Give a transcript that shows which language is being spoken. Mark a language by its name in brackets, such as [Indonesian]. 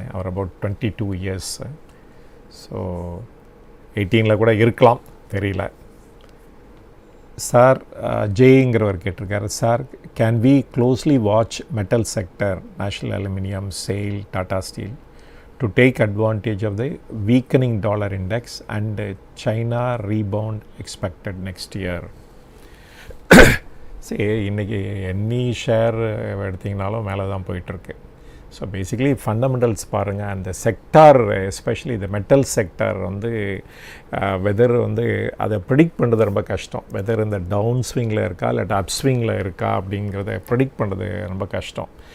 [Tamil] Our about 22 years. So 18 கூட இருக்கலாம், தெரியல. [English] sir [Tamil] ஜெய்ங்கிறவர் கேட்டிருக்காரு, [English] Sir can we closely watch metal sector, national aluminium, SAIL, Tata steel to take advantage of the weakening dollar index and China rebound expected next year. [Tamil] சரி, இன்றைக்கி any share எடுத்திங்கனாலும் மேலே தான் போயிட்டுருக்கு. So basically fundamentals பாருங்கள், அந்த sector especially இந்த metal sector வந்து weather வந்து அதை ப்ரிடிக்ட் பண்ணுறது ரொம்ப கஷ்டம். வெதர் இந்த டவுன் ஸ்விங்கில் இருக்கா இல்லாட்டி அப் ஸ்விங்கில் இருக்கா அப்படிங்கிறத ப்ரிடிக்ட் பண்ணுறது ரொம்ப கஷ்டம்.